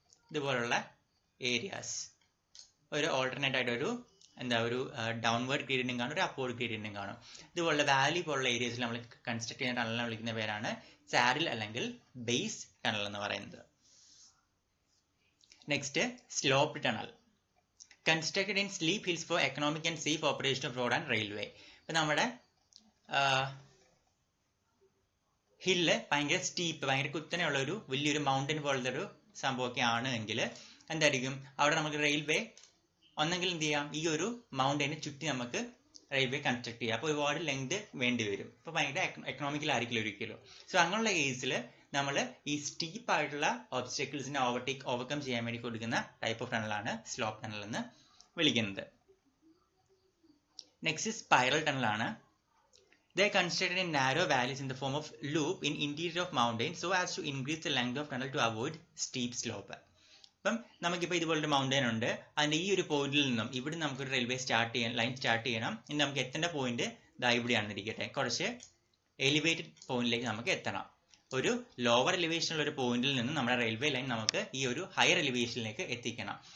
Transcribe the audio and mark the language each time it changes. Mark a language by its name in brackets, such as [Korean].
[Malayalam] ഇതുപോലുള്ള ഏരിയാസ് ഒരു ഓൾട്ടർനേറ്റ് ആയിട്ട് ഒരു ഡൗൺവേർഡ് ഗ്രേഡിയൻറ്റും കാണും, ഒരു അപ്വേർഡ് ഗ്രേഡിയൻറ്റും കാണും. ഇതുപോലുള്ള വാലി പോലുള്ള ഏരിയസിൽ നമ്മൾ കൺസ്ട്രക്ട് ചെയ്യുന്ന ടണലിനെ വിളിക്കുന്ന പേരാണ് സാഡിൽ അല്ലെങ്കിൽ ബേസ് ടണൽ എന്ന് പറയുന്നത്. Next, sloped tunnel. [English] Constructed in steep hills for economic and safe operation of road and railway. [Malayalam] ഇപ്പം നമ്മുടെ ഹില്ല് ഭയങ്കര സ്റ്റീപ്പ്, ഭയങ്കര കുത്തനെയുള്ള ഒരു വലിയൊരു മൗണ്ടൻ പോലത്തെ ഒരു സംഭവമൊക്കെ ആണ് എങ്കിൽ എന്തായിരിക്കും അവിടെ നമുക്ക് റെയിൽവേ ഒന്നെങ്കിൽ എന്ത് ചെയ്യാം, ഈ ഒരു മൗണ്ടനെ ചുറ്റി നമുക്ക് റെയിൽവേ കൺസ്ട്രക്ട് ചെയ്യാം. അപ്പോൾ ഒരുപാട് ലെങ്ത് വേണ്ടി വരും. അപ്പോൾ ഭയങ്കര എക്കണോമിക്കലായിരിക്കില്ല ഒരിക്കലും. സോ അങ്ങനെയുള്ള കേസിൽ നമ്മൾ ഈ സ്റ്റീപ്പ് ആയിട്ടുള്ള ഒബ്സ്റ്റക്കിൾസിനെ ഓവർകം ചെയ്യാൻ വേണ്ടി കൊടുക്കുന്ന ടൈപ്പ് ഓഫ് ടണലാണ് സ്ലോപ്പ് ടണൽ എന്ന് വിളിക്കുന്നത്. നെക്സ്റ്റ് സ്പൈറൽ ടണൽ ആണ്. [English] They are constructed in narrow valleys in the form of loop in interior of mountains so as to increase the length of tunnel to avoid steep slope. [Malayalam] അപ്പം നമുക്കിപ്പോൾ ഇതുപോലൊരു mountain ഉണ്ട്. അതിൻ്റെ ഈ ഒരു പോയിന്റിൽ നിന്നും ഇവിടെ നമുക്കൊരു റെയിൽവേ ലൈൻ സ്റ്റാർട്ട് ചെയ്യണം. ഇനി നമുക്ക് എത്തേണ്ട പോയിന്റ് ദാ ഇവിടെയാണെന്ന് ഇരിക്കട്ടെ. കുറച്ച് എലിവേറ്റഡ് പോയിന്റിലേക്ക് നമുക്ക് എത്തണം. ഒരു ലോവർ എലിവേഷനുള്ള ഒരു പോയിന്റിൽ നിന്ന് നമ്മുടെ റെയിൽവേ ലൈൻ നമുക്ക് ഈ ഒരു ഹയർ എലിവേഷനിലേക്ക് എത്തിക്കണം.